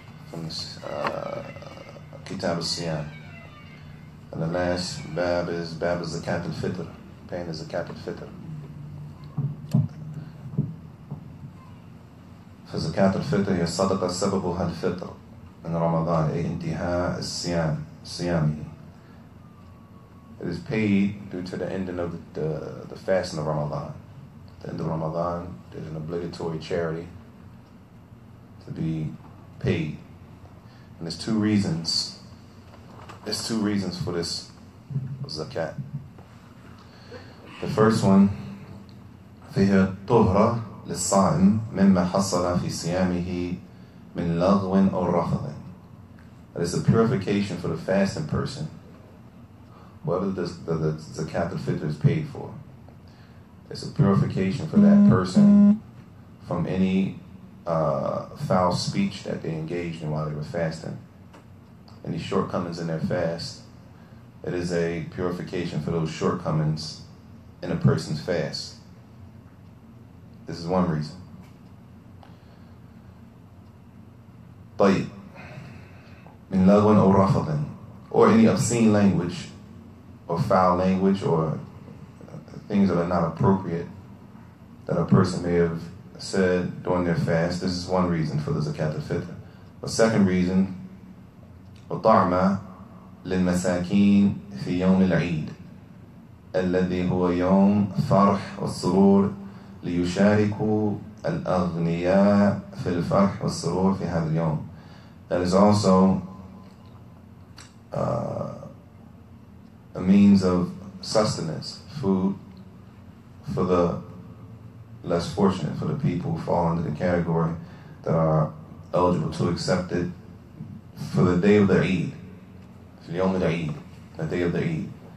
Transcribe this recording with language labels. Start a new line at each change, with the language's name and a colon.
English: From this Kitab Al-Siyam. And the last bab is Bab Zakat Al-Fitr, paying the Zakat Al-Fitr.
Arabic: فزكاة الفطر هي صدقة سببها الفطر من رمضان أي انتهاء صيامه.
English: It is paid due to the ending of the fasting of Ramadan. At the end of Ramadan, there's an obligatory charity to be paid. And there's two reasons. There's two reasons for this zakat. The first one,
Arabic: فيها طهرة للصائم مما حصل في صيامه من لغو أو رفض.
English: That is a purification for the fasting person, whatever the Zakat Al-Fitr is paid for. It's a purification for that person from any foul speech that they engaged in while they were fasting. Any shortcomings in their fast, it is a purification for those shortcomings in a person's fast. This is one reason.
Arabic: طيب, من لغو أو رفض,
English: or any obscene language or foul language or things that are not appropriate that a person may have said during their fast. This is one reason for the Zakat Al-Fitr. The second reason,
Arabic: وطعم للمساكين في يوم العيد الذي هو يوم فرح والسرور ليشاركوا الأغنياء في الفرح والسرور في هذا اليوم.
English: That is also a means of sustenance, food for the less fortunate, for the people who fall under the category that are eligible to accept it for the day of the Eid, for the Yom al-Eid, the day of the Eid.